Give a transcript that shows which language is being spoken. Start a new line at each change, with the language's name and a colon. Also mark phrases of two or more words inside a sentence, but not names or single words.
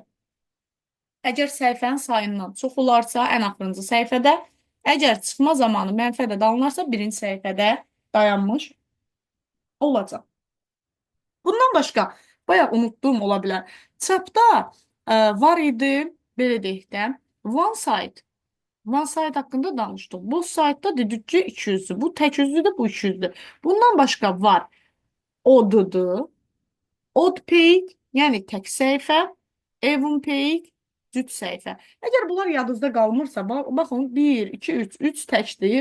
Azerbaijani: Əgər səhifənin sayından çox olarsa, ən axırıncı səhifədə, əgər çıxma zamanı mənfi ədəd alınarsa, birinci səhifədə dayanmış olacaq. Bundan başqa, bayaq unutduğum ola bilər. Çapda var idi, belə deyək də,
English: one side. One side
Azerbaijani: haqqında danışdıq. Bu saytda dedik ki, 200-dür. Bu tək üzlüdür, bu 200-dür. Bundan başqa var. Odd-dur.
English: Odd page,
Azerbaijani: yəni tək səhifə. Avonpage cüt səhifə. Əgər bunlar yadınızda qalmırsa, baxın 1, 2, 3, 3 təkdir.